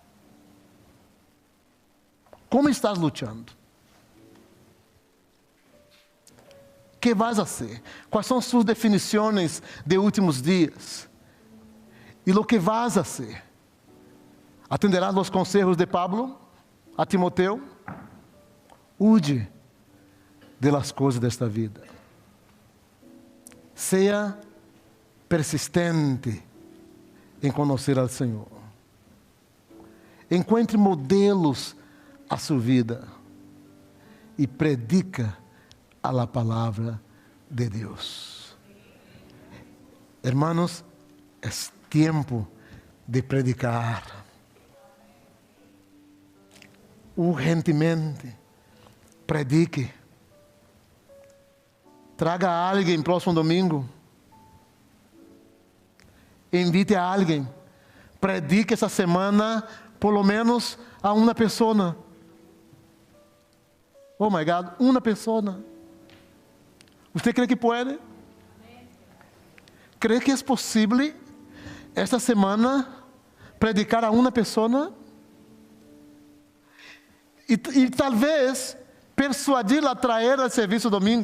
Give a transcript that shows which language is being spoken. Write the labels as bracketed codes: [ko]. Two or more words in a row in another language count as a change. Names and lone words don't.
[pt] Como estás lutando? O que [es] vas a [pt] fazer? Quais são suas definições de últimos dias? E o que [es] vas a [pt] fazer? Atenderás os conselhos de Pablo a Timoteu? [es] Huye de las [pt] coisas desta vida. Seja persistente em conhecer ao Senhor. Encontre modelos a sua vida e [es] predica a la [pt] palavra de Deus. Hermanos, é tempo de predicar. Urgentemente, predique. Traga a alguém próximo domingo. Invite a alguém. Predique essa semana, pelo menos a uma pessoa. [en] Oh my God, [pt] uma pessoa. Você crê que pode? Crê que é possível esta semana predicar a uma pessoa? E talvez persuadi-la a trazer ao serviço domingo.